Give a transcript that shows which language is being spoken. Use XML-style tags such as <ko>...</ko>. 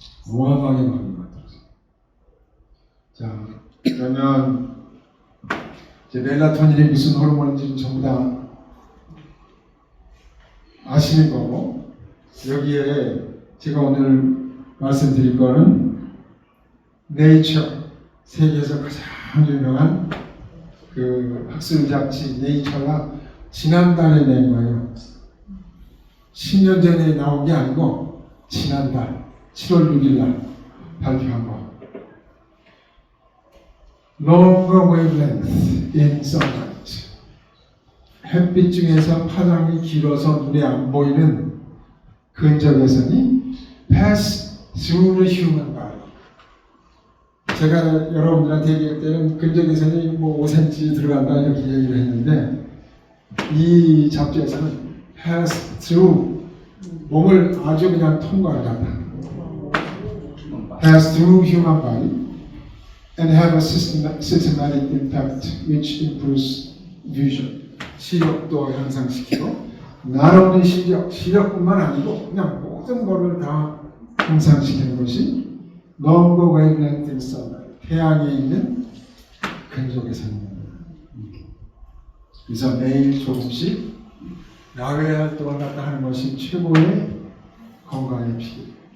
<ko>어마어마하게 많이 만들어져요. 자, 그러면 이제 멜라토닌이 무슨 호르몬인지 전부 다 아시는 거고, 여기에 제가 오늘 말씀드릴 거는 네이처, 세계에서 가장 유명한 그 학술 잡지 네이처가 지난달에 낸 거예요. 10년 전에 나온 게 아니고 지난달 7월 6일 날 발표한 거.</ko> <en>Longer wavelength in sunlight.</en> <ko>햇빛 중에서 파장이 길어서 눈에 안 보이는 근적외선이</ko> <en>pass through the human body.</en> <ko>제가 여러분들한테 얘기할 때는 근적외선이 뭐 5cm 들어간다 이렇게 얘기를 했는데, 이 잡지에서는</ko> <en>pass through,</en> <ko>몸을 아주 그냥 통과한다.</ko> <en>pass through human body and have a systematic impact which improves vision.</en> <ko>시력도 향상시키고,</ko> <en>not only</en> <ko>시력뿐만 아니고 그냥 모든 것을 다 향상시키는 것이</ko> <en>longer wavelength in sunlight,</en> <ko>태양에 있는 근적외선입니다. 그래서 매일 조금씩 야외 활동을 갖다 하는 것이 최고의 건강의 필요해요.</ko>